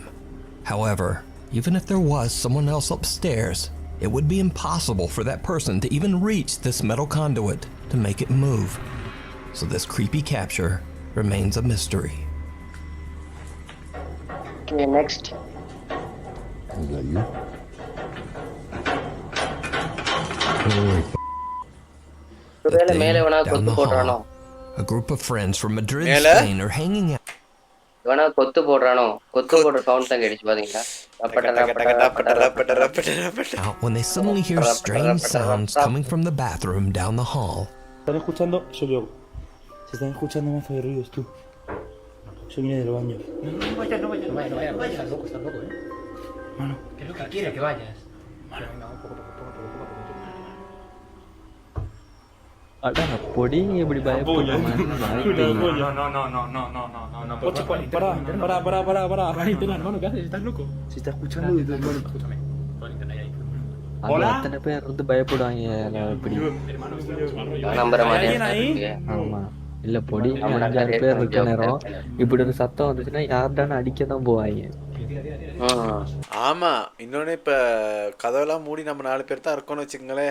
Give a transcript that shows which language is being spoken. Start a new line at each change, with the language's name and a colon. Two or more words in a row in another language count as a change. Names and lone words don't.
English: However, even if there was someone else upstairs, it would be impossible for that person to even reach this metal conduit to make it move. So this creepy capture remains a mystery. Okay, next. Is that you?
Tamil: ஒருவேளை மேலே வேணா
English: Down
Tamil: கொத்து
English: the
Tamil: போடுறானோ
English: hall, a group of friends from Madrid, Mela? Spain are hanging out.
Tamil: வேணா கொத்து போடுறானோ கொத்து போடுற சவுண்ட் தான் கேட்டுச்சு பாத்தீங்களா
English: Out when they suddenly hear strange sounds coming from the bathroom down the hall.
Spanish: ¿Están escuchando? Soy yo. Se están escuchando más de ruidos tú. Yo vine del baño. No vayas, loco, estás loco, Mano. ¿Qué es lo que quiere que vayas?
Tamil: அடா பொடி இப்படி பயப்படுற மாதிரி
Spanish: Ocho, pará. Hermano, ¿qué haces? ¿Estás loco? Se está escuchando desde el baño.
Tamil: அங்க அத்தனை பேர் இருந்து பயப்படுவாங்க இப்படி. நம்புற மாதிரி ஆமா இல்ல பொடி 5-6 பேர் இருக்க நேரம் இப்படி ஒரு சத்தம் வந்துச்சுன்னா யார்டான்னு அடிக்க தான் போவாங்க. ஆமா இன்னொன்னு இப்ப கதவெல்லாம் மூடி நம்ம 4 பேர் தான் இருக்கோம்னு வச்சுக்கோங்களேன்.